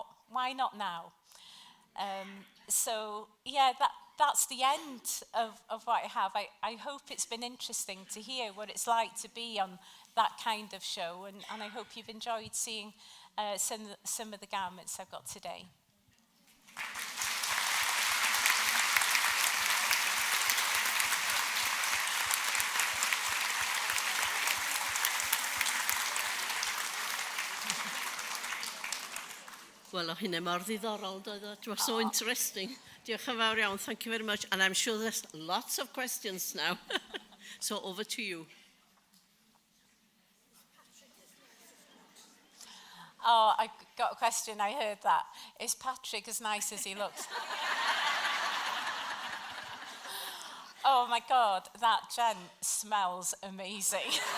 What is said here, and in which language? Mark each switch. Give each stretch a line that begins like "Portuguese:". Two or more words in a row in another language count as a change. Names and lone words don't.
English: Why not now? So yeah, that's the end of what I have. I hope it's been interesting to hear what it's like to be on that kind of show, and I hope you've enjoyed seeing some of the garments I've got today.
Welsh: Wel, o hynny mor ddiddorol, doedd o?
English: It was so interesting.
Welsh: Diolch yn fawr iawn,
English: thank you very much. And I'm sure there's lots of questions now. So over to you. Oh, I got a question, I heard that. Is Patrick as nice as he looks? Oh my God, that gent smells amazing.